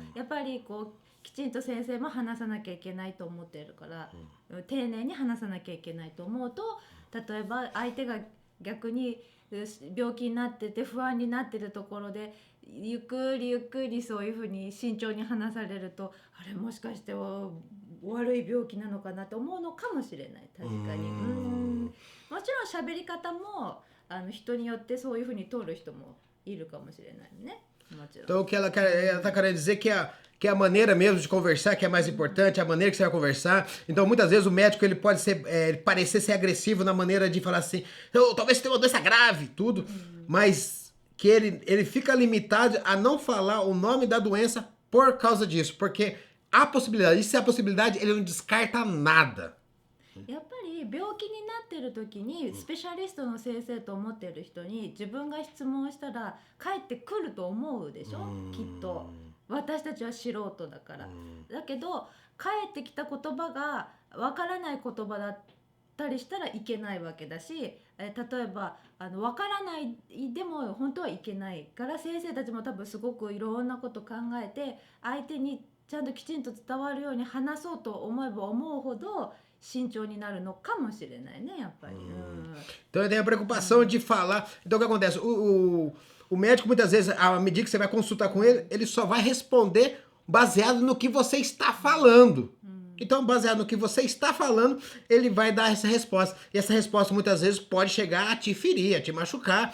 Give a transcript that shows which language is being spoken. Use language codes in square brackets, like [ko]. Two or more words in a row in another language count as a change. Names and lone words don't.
[ja] やっぱりこうきちんと先生も話さなきゃいけないと思ってるから、丁寧に話さなきゃいけないと思うと、例えば相手が逆に病気になってて不安になってるところでゆっくりゆっくりそういうふうに慎重に話されると、あれもしかしては悪い病気なのかなと思うのかもしれない。確かに。もちろん喋り方も人によってそういうふうに通る人もいるかもしれないね。もちろん。 [pt] Então o que ela tá querendo dizer que a maneira mesmo de conversar que é mais importante, a maneira que você vai conversar. Então muitas vezes o médico ele pode parecer ser agressivo na maneira de falar assim, talvez você tenha uma doença grave, tudo, mas que ele fica limitado a não falar o nome da doença por causa disso, porque há possibilidade, isso é a possibilidade, ele não descarta nada. [ja] やっぱり病気になってる時にスペシャリストの先生と思ってる人に自分が質問したら帰ってくると思うでしょ、きっと。私たちは素人だから。だけど帰ってきた言葉がわからない言葉だったりしたらいけないわけだし、例えばわからないでも本当はいけないから、先生たちも多分すごくいろんなこと考えて相手にちゃんときちんと伝わるように話そうと思えば思うほど慎重になるのかもしれないね、やっぱり。 [pt] Então ele tem a preocupação de falar. Então o que acontece? O médico muitas vezes, à medida que você vai consultar com ele, ele só vai responder baseado no que você está falando. Então, baseado no que você está falando, ele vai dar essa resposta. E essa resposta muitas vezes pode chegar a te ferir, a te machucar.